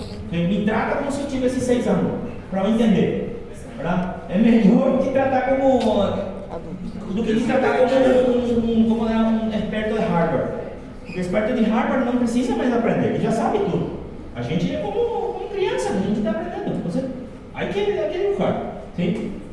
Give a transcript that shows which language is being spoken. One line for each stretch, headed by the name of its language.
Spanish: Me trata como si yo tuviese 6 años, para entender, ¿verdad? Es mejor que tratar como,
Portuguese: do que tratar como
Spanish: un experto de Harvard.
Portuguese: Porque o experto de Harvard não precisa mais aprender, ele já sabe tudo. A gente é como criança, a gente está aprendendo.
Spanish: Entonces, hay que dibujar, ¿sí?